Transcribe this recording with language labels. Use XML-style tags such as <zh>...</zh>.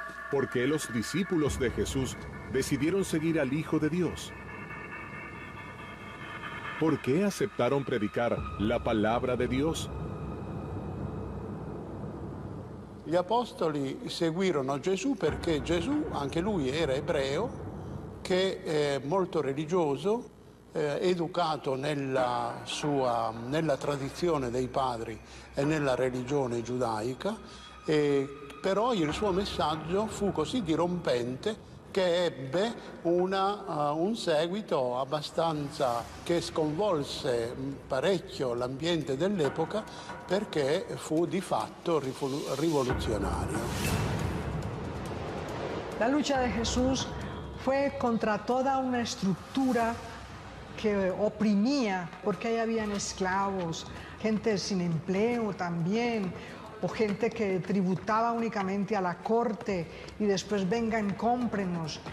<es>¿Por qué los discípulos de Jesús decidieron seguir al Hijo de Dios? ¿Por qué aceptaron predicar la palabra de Dio?</es> <it>Gli apostoli seguirono Gesù perché Gesù, anche lui era ebreo, che è molto religioso, educato nella tradizione dei padri e nella religione giudaica, però il suo messaggio fu così dirompente che ebbe un seguito abbastanza che sconvolse parecchio l'ambiente dell'epoca perché fu di fatto rivoluzionario.</it> <es>La lucha de Jesús fue contra toda una estructura que oprimía, porque ahí habían esclavos, gente sin empleo también, o gente que tributaba únicamente a la corte y después vengan, cómprenos.</es>